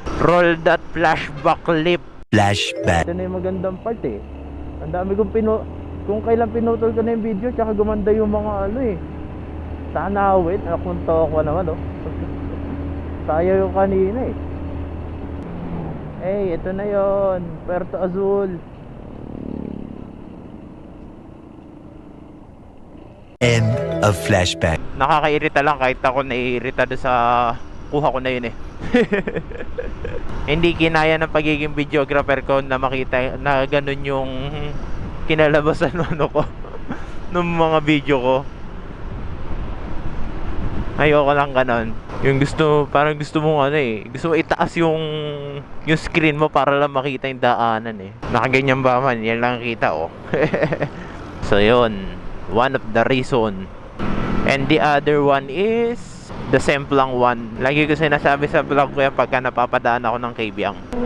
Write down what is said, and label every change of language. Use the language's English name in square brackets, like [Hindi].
[English] Roll that flashback clip. [Filipino] Flashback. Ito na yung magandang part eh. Ang dami kong kung kailan pinutol ko na yung video, tsaka gumanda yung mga ano eh. Sana wait, nakunto ako naman oh. Tayo yung kanina eh. Hey, ito na yon, Puerto Azul. [English] End of flashback. [Filipino] Nakakairita lang kahit ako naiirita doon sa kuha ko na yun eh. Hindi kinaya ng pagiging videographer ko na makita na ganun yung kinalabasan ano ko ng mga video ko. Ayoko lang ganun. Yung gusto, parang gusto mo ano eh, gusto mo itaas yung screen mo para lang makita yung daanan eh. Nakaganyan ba man, yan lang kita oh. So yun, [English] one of the reason. And the other one is the semplang one. [Filipino] Lagi ko sinasabi sa vlog ko yan pagka napapadaan ako ng Kabyang.